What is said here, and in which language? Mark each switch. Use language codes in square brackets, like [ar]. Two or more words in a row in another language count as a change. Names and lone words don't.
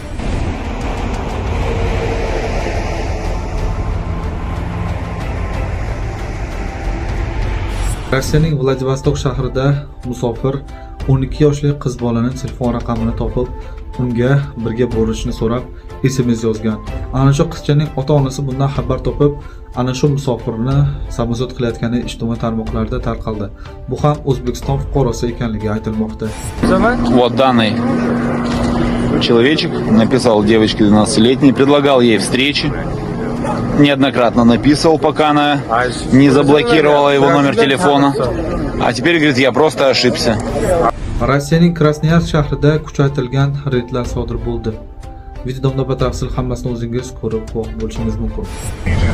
[uz] Rossiyaning Vladivostok shahrida musofir 12 yoshli qiz bolaning telefon raqamini topib, unga birga borishni so'rab SMS yozgan. Ana shu qizchaning ota-onasi bundan xabar topib, ana shu musofirni samosud qilayotgani ijtimoiy tarmoqlarda tarqaldi. Bu ham O'zbekiston fuqarosi ekanligi aytilmoqda. [ru] Вот данный человечек написал девочке 12-летней, предлагал ей встречи. Неоднократно написывал, пока она не заблокировала его номер телефона. А теперь говорит, я просто ошибся. [uz] Rossiyaning Krasnoyarsk shahrida kuchaytirilgan reydlar sodir bo'ldi. Videoda batafsil hammasini o'zingiz ko'rib bo'lishingiz mumkin.